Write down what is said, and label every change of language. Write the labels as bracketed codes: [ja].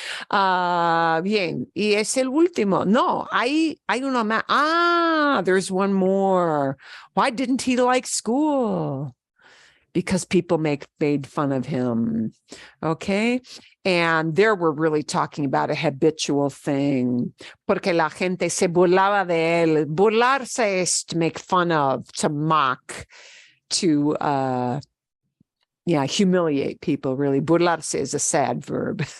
[es] Bien, y es el último. No, hay uno más. There's one more. Why didn't he like school? [en] because people made fun of him. Okay. And there we're really talking about a habitual thing. [es] Porque la gente se burlaba de él. [en] Burlarse es to make fun of, to mock, to humiliate people, really. Burlarse is a sad verb.